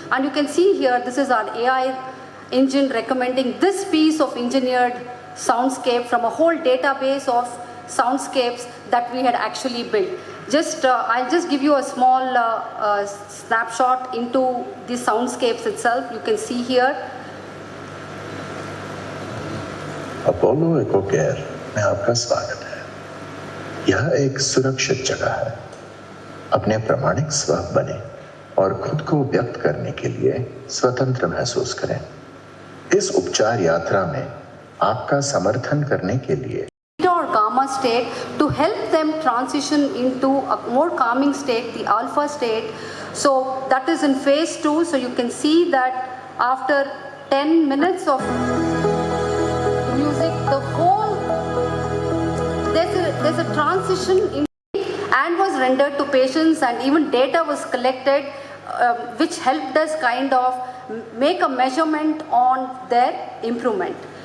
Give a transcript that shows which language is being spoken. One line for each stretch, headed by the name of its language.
English: And you can see here, this is our AI engine recommending this piece of engineered soundscape from a whole database of soundscapes that we had actually built. I'll just give you a small snapshot into the soundscapes itself. You can see here.
Hindi: Apollo echo care में आपका स्वागत है। यह एक सुरक्षित जगह है। अपने प्रामाणिक स्व बने और खुद को व्यक्त करने के लिए स्वतंत्र महसूस करें। इस उपचार यात्रा में आपका समर्थन करने के लिए
English: or gamma state to help them transition into a more calming state, the alpha state. So that is in phase 2. So you can see that after 10 minutes of music, the whole there's a transition in and was rendered to patients, and even data was collected which helped us kind of make a measurement on their improvement.